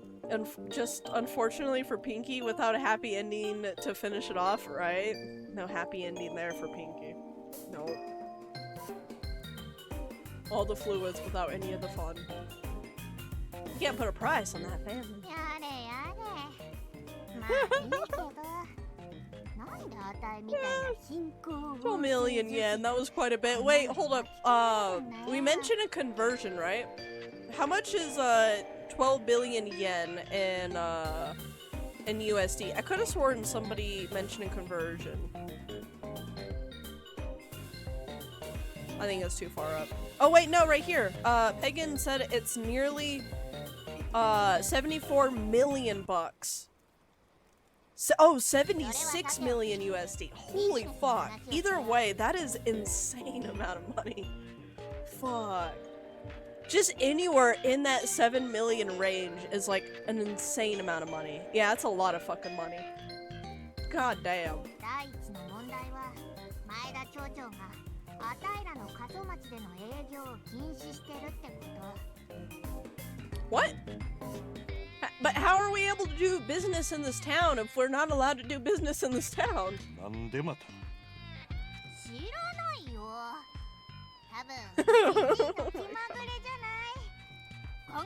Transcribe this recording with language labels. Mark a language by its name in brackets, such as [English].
[English] And just unfortunately for Pinky, without a happy ending to finish it off, right? No happy ending there for Pinky. No. All the fluids without any of the fun. You can't put a price on that family. [Japanese] やれやれ。まあいいけど。なんであたいみたいな貧困を。 [English] 12 million yen, that was quite a bit. Wait, hold up. We mentioned a conversion, right? How much is 12 billion yen in USD? I could have sworn somebody mentioned a conversion. I think it's too far up. Oh wait, no, right here. Pagan said it's nearly 74 million bucks. Oh, 76 million USD. Holy fuck. Either way, that is insane amount of money. Fuck. Just anywhere in that 7 million range is like an insane amount of money. Yeah, that's a lot of fucking money. God damn. [Japanese] 第一の問題は前田町長があたいらの過疎町での営業を禁止してるってこと。 [English] What? But how are we able to do business in this town if we're not allowed to do business in this town? [Japanese] なんでまた。知らないよ。多分気まぐれじゃない。